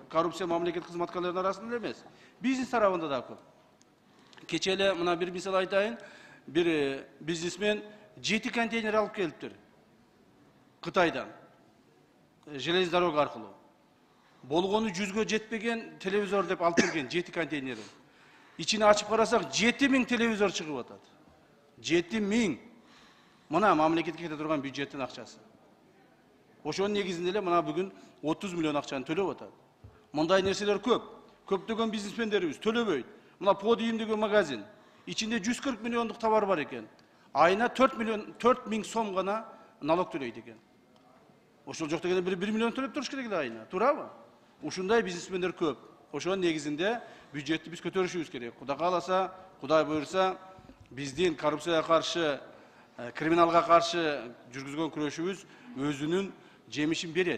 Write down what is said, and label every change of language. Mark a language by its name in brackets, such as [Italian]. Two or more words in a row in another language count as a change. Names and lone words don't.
[Kyrgyz] Коррупция мамлекет кызматкерлеринин арасында эмес, бизнес тарабында да көп. Кече эле мына бир мисал айтайын, бир бизнесмен 7 контейнер алып келиптир Кытайдан, [Russian] железный дорога [Kyrgyz] аркылуу. Болгону 100гө жетпеген телевизор деп алып келген 7 контейнерин. Ичини ачып карасак 7000 телевизор чыгып атат. 7000. Мына мамлекетке кете турган бюджеттин акчасы. Ошонун негизинде эле мына бүгүн 30 миллион акчаны төлөп атат. Мындай нерселер көп. Көптөгөн бизнесмендерибиz төлөбөйт. Мына Podium деген магазин. Ичинде 140 миллиондук товар бар экен. Айына 4 миң сом гана налог төлөйт экен. Ошол жок дегенде 1 миллион төлөп туруш керек эле айына. Туурабы? Ушундай бизнесмендер көп. Ошонун негизинде бюджетти биз көтөрүшүбүз керек. Кудай кааласа, Кудай буйрса, биздин коррупцияга каршы, криминалга каршы жүргүзгөн күрөшүбүз өзүнүн жемишин берет.